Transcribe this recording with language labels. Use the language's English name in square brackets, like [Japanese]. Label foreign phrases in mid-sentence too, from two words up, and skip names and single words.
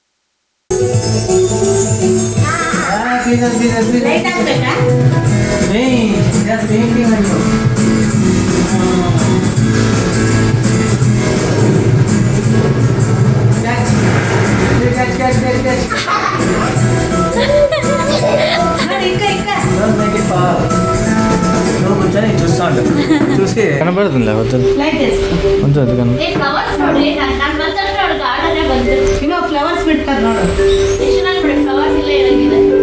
[Kannada] ಲೈಟ್ ಹಾಕ್ಬೇಕಾ? ನೋಡಿ, ಇಕ್ಕ [Telugu] చూసి కనబడుతుందా వద్దు ಲೈಟ್ వేసుకో. వద్దు వద్దు కన [Kannada] ಫ್ಲವರ್ಸ್ ನೋಡಿ, ನಾನು ಬಂದಷ್ಟು ಅವ್ಳು ಗಾರ್ಡನ್ನೇ ಬಂತು. ಇನ್ನೂ ಫ್ಲವರ್ಸ್ ಬಿಡ್ತಾರೆ ನೋಡು. ಎಷ್ಟು ಚೆನ್ನಾಗಿ ಬಿಡಿ, ಫ್ಲವರ್ಸ್ ಇಲ್ಲ ಇರಂಗಿದೆ.